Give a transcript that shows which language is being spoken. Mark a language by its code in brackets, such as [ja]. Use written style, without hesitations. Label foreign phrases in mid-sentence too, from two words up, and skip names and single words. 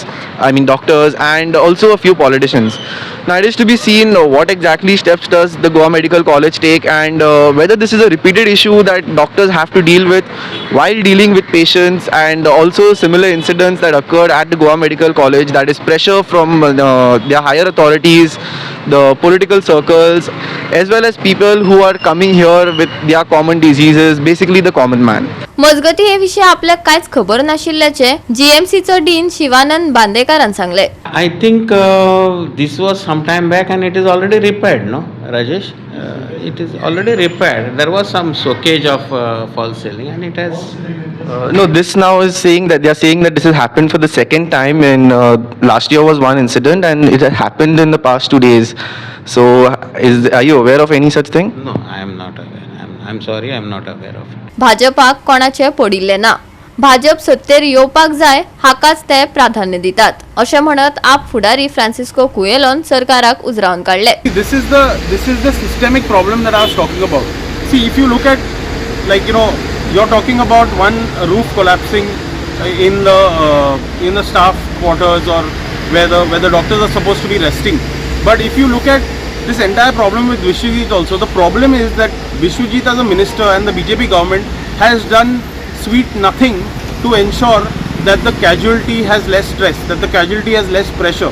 [en] I mean, doctors and also a few politicians. Now, it is to be seen what exactly steps does the Goa Medical College take, and whether this is a repeated issue that doctors have to deal with while dealing with patients, and also similar incidents that occurred at the Goa Medical College, that is pressure from their higher authorities, the political circles, as well as people who are coming here with their common diseases, basically the common man. [kok] मजगती हे विषय आपल्याक कांयच खबर नाशिल्ल्याचे जीएमसीचो डीन शिवानंद बांदेकरान सांगले। [en] I think this was some time back and it is already repaired, no, Rajesh? It is already repaired. There was some soakage of false ceiling and it has... No, this now is saying that they are saying that this has happened for the second time, and last year was one incident and it had happened in the past 2 days. So, are you aware of any such thing? No, I am not aware. I'm sorry, I am not aware of it. [kok] भाजपाक कोणाचे पडिल्ले ना। भाजप सत्तेर येवपाक जाय हाकाच ते प्राधान्य दितात, अशें म्हणत आप फुडारी फ्रांसिस्को कुएलोन सरकाराक उजरावन काडले। [en] This is the systemic problem that I was talking about. See, if you look at, like, you're talking about one roof collapsing in the staff quarters or where the doctors are supposed to be resting. But if you look at this entire problem with Vishwajit also, the problem is that Vishwajit as a minister and the BJP government has done sweet nothing to ensure that the casualty has less stress, that the casualty has less pressure.